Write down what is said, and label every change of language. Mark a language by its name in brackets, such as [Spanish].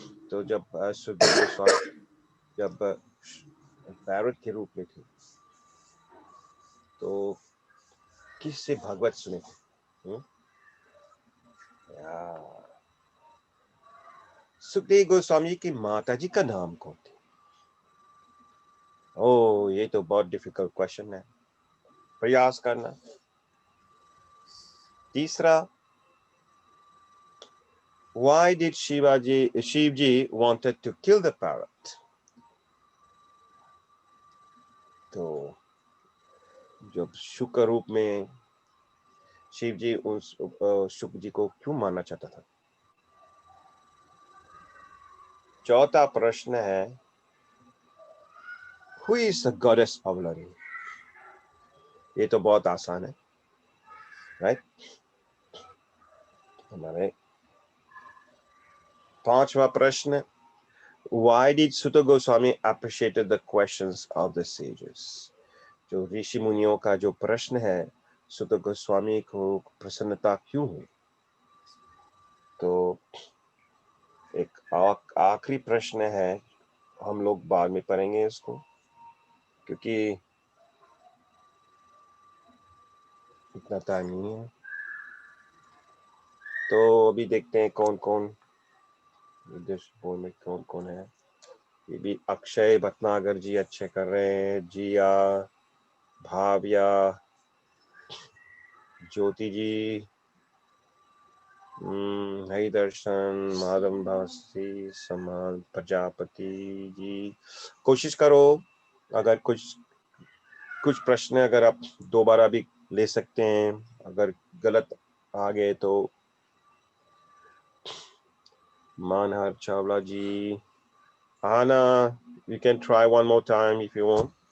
[Hindi] तो जब सुखदेव गोस्वामी जब पैरट के रूप में थे तो किससे भगवत सुने थे? सुखदेव गोस्वामी की माता जी का नाम कौन थे? ओ, ये तो बहुत डिफिकल्ट क्वेश्चन है, प्रयास करना। तीसरा, [English] why did Shivji wanted to kill the parrot? [Hindi] तो जब शुक्र रूप में शिव जी उस शुक्र जी को क्यों मारना चाहता था? चौथा प्रश्न है, [English] Who is the goddess of learning? [Hindi] ये तो बहुत आसान है, राइट? हमारे पांचवा प्रश्न, [English] Why did Sutta Goswami appreciated the questions of the sages? [Hindi] जो ऋषि मुनियों का जो प्रश्न है, सुत्ता गोस्वामी को प्रसन्नता क्यों हुई? तो एक आखिरी प्रश्न है, हम लोग बाद में पढ़ेंगे इसको, क्योंकि इतना टाइम नहीं है। तो अभी देखते हैं कौन कौन बोर्ड में कौन कौन है। ये भी अक्षय भटनागर जी अच्छे कर रहे हैं, जिया, भाविया, ज्योति जी, हरि दर्शन, माधव भासी, समान प्रजापति जी। कोशिश करो, अगर कुछ प्रश्न अगर आप दोबारा भी ले सकते हैं, अगर गलत आ गए तो। [English] Manhar Chawla ji, Anna, you can try one more time if you want.